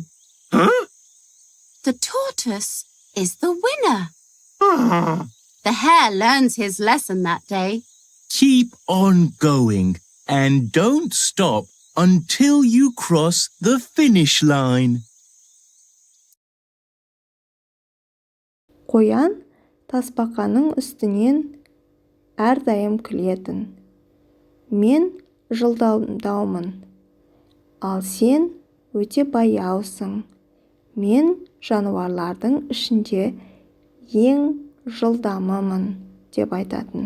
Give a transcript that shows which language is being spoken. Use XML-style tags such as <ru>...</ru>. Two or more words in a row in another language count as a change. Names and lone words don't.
<en>Huh? The tortoise is the winner. Ah. The hare learns his lesson that day. Keep on going and don't stop until you cross the finish line.</en> <kk>Қоян тасбақаның үстінен әрдайым күлетін. Мен жылдамдаумын, ал сен өте баяусың. Мен жануарлардың ішінде ең жылдамымын деп айтатын.</kk>